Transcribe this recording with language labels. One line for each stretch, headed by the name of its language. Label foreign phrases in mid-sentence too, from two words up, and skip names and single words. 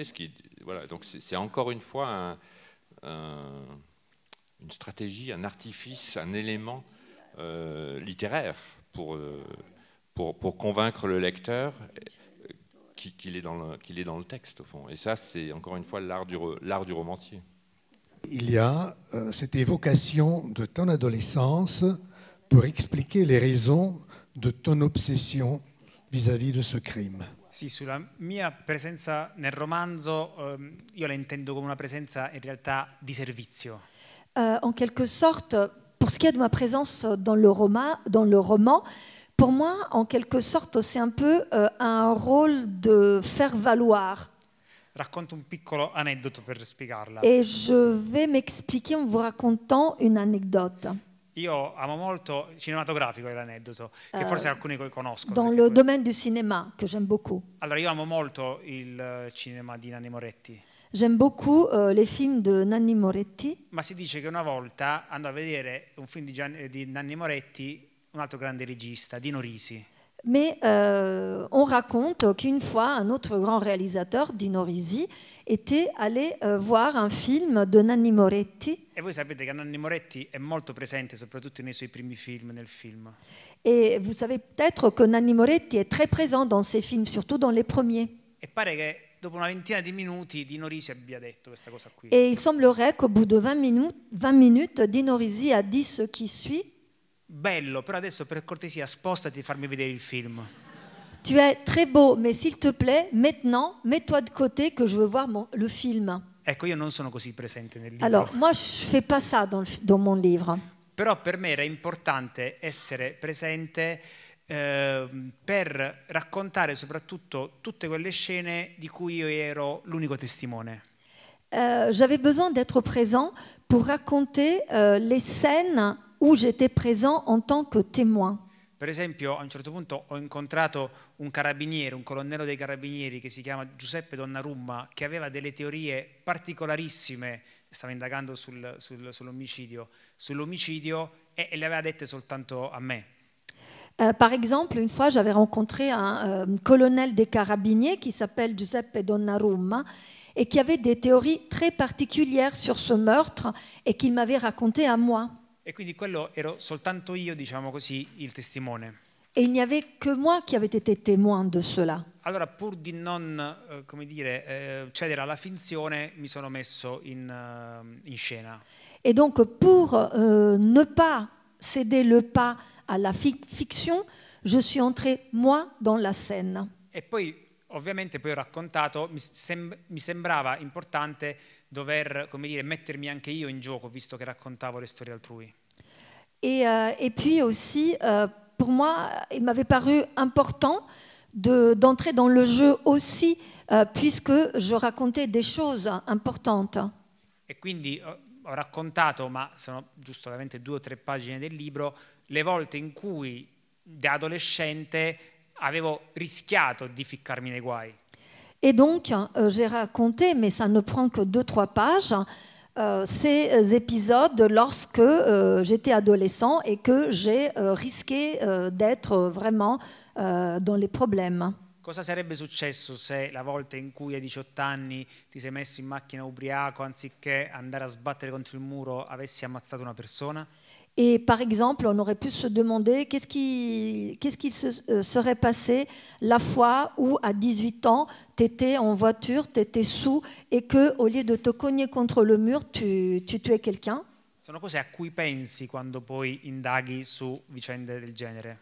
French: Voilà, donc c'est encore une fois une stratégie, un artifice, un élément littéraire pour convaincre le lecteur qu'il est dans le texte, au fond. Et ça, c'est encore une fois l'art du romancier. Il y a cette évocation de ton adolescence pour expliquer les raisons de ton obsession vis-à-vis de ce crime.
Italian: Sì, sulla mia presenza nel romanzo, io la intendo come una presenza in realtà di servizio.
French: En quelque sorte, pour ce qui est de ma présence dans le roman, pour moi, en quelque sorte, c'est un peu un rôle de faire valoir.
Italian: Racconto un piccolo aneddoto per spiegarla.
French: Et je vais m'expliquer en vous racontant une anecdote.
Italian: Io amo molto il cinematografico, è l'aneddoto, che forse alcuni conoscono.
French: Dans le domaine du cinéma, que j'aime beaucoup.
Italian: Allora, io amo molto il cinema di Nanni Moretti.
French: J'aime beaucoup les films de Nanni Moretti.
Italian: Ma si dice che una volta andò a vedere un film di Nanni Moretti, un altro grande regista, Dino Risi.
French: Mais on raconte qu'une fois, un autre grand réalisateur, Dino Risi, était allé voir un film de Nanni Moretti.
Italian: E voi sapete che Nanni Moretti è molto presente, soprattutto nei suoi primi film, nel film.
French: Et vous savez peut-être que Nanni Moretti est très présent dans ses films, surtout dans les premiers.
Italian: E pare che dopo una ventina di minuti Dino Risi abbia detto questa cosa qui.
French: Et il semblerait qu'au bout de 20 minutes, Dino Risi a dit ce qui suit.
Italian: Bello, però adesso per cortesia spostati e farmi vedere il film.
French: Tu es très beau, mais s'il te plaît, maintenant, mets-toi de côté que je veux voir le film.
Italian: Ecco, io non sono così presente nel libro.
French: Alors, moi, je ne fais pas ça dans mon livre.
Italian: Però per me era importante essere presente per raccontare soprattutto tutte quelle scene di cui io ero l'unico testimone.
French: J'avais besoin d'être présent pour raconter les scènes où j'étais présent en tant que témoin.
Italian: Per esempio, a un certo punto ho incontrato un carabiniere, un colonnello dei carabinieri che si chiama Giuseppe Donnarumma, che aveva delle teorie particolarissime, stava indagando sull'omicidio e le aveva dette soltanto a me.
French: Par exemple, une fois, j'avais rencontré un colonel des carabiniers qui s'appelle Giuseppe Donnarumma et qui avait des théories très particulières sur ce meurtre et qu'il m'avait raconté à moi.
Italian: E quindi quello ero soltanto io, diciamo così, il testimone.
French: Et il n'y avait que moi qui avait été témoin de cela.
Italian: Allora, pur di non cedere alla finzione, mi sono messo in scena.
French: Et donc, pour ne pas céder le pas à la fiction, je suis entrée, moi, dans la scène.
Italian: E poi, ovviamente, poi ho raccontato, mi sembrava importante dover, come dire, mettermi anche io in gioco, visto che raccontavo le storie altrui.
French: Et puis aussi, pour moi, il m'avait paru important d'entrer dans le jeu aussi, puisque je racontais des choses importantes.
Italian: E quindi ho raccontato, ma sono giusto ovviamente 2 o 3 pagine del libro, le volte in cui da adolescente avevo rischiato di ficcarmi nei guai.
French: Et donc, j'ai raconté, mais ça ne prend que 2-3 pages, ces épisodes lorsque j'étais adolescent et que j'ai risqué d'être vraiment dans les problèmes.
Italian: Cosa sarebbe successo se la volta in cui a 18 anni ti sei messo in macchina ubriaco, anziché andare a sbattere contro il muro, avessi ammazzato una persona?
French: Et par exemple, on aurait pu se demander qu'est-ce qui se serait passé la fois où, à 18 ans, tu étais en voiture, tu étais sous, et qu'au lieu de te cogner contre le mur, tu tuais quelqu'un.
Italian: Sono cose a cui pensi quando poi indaghi su vicende del genere.